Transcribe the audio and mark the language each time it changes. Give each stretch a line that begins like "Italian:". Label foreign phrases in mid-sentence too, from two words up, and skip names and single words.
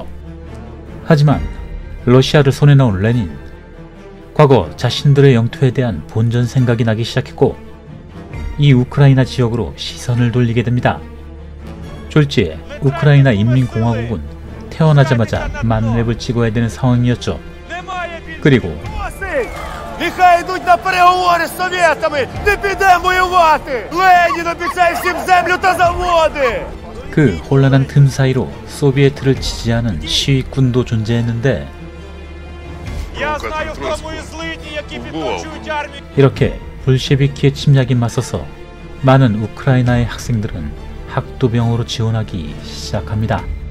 Korean: 하지만 러시아를 손에 넣은 레닌, 과거 자신들의 영토에 대한 본전 생각이 나기 시작했고 이 우크라이나 지역으로 시선을 돌리게 됩니다. 졸지에 우크라이나 인민공화국은 태어나자마자 만렙을 찍어야 되는 상황이었죠. 그리고
Ukrainian: Нехай йдуть на переговори з совєтами! Не підемо воювати! Ленін обіцяє всім землю та заводи!
Korean: 그 혼란한 틈 사이로 소비에트를 지지하는 시위군도 존재했는데, 이렇게 볼셰비키의 침략에 맞서서 많은 우크라이나의 학생들은 학도병으로 지원하기 시작합니다.